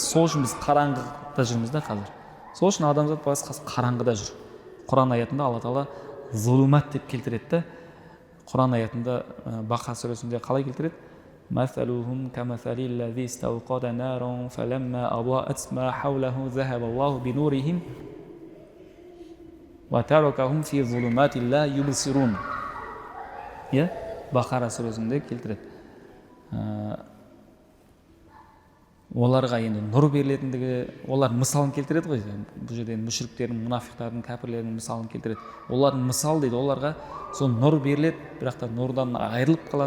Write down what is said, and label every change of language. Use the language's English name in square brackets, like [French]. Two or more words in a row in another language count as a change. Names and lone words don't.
[Kazakh] Сол үшін біз қараңғыда жүрміз да қазір. Сол үшін адамзат басқасы қараңғыда жүр. Құран аятында Алла Тағала зулумат деп келтіреді. Құран аятында Бақара сүресінде қалай келтіреді? [Arabic] مثلهم كمثل الذي استوقد نارا فلما أضاءت ما حوله ذهب الله بنورهم وتركهم في ظلمات لا يبصرون. [Kazakh] Бақара сүресінде келтіреді. Оларға енді нұр берілетіндігі, олар мысалын келтіреді ғой. Бұл жерде мүшриктердің, мұнафиқтардың, кәпірлердің мысалын келтіреді. Олардың мысал дейді, оларға сол нұр беріледі, бірақ та нұрдан айырылып қалады.